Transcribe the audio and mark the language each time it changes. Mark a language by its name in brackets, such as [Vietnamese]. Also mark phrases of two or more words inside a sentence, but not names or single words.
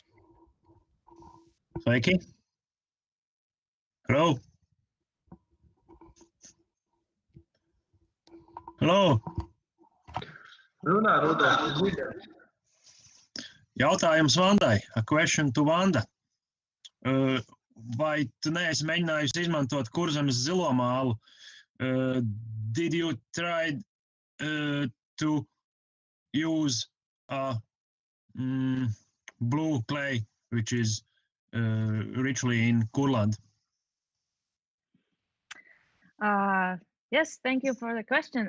[Latvian] Sveiki. Hello. [English] Hello. [Latvian] Runā, Rudolf. Jautājums Vandai. [English] A question to Vanda. [Latvian] Vai tu neesi mēģinājusi izmantot Kurzemes zilo mālu? [English] Did you try to use a blue clay, which is richly in Courland? Yes, thank you for the question.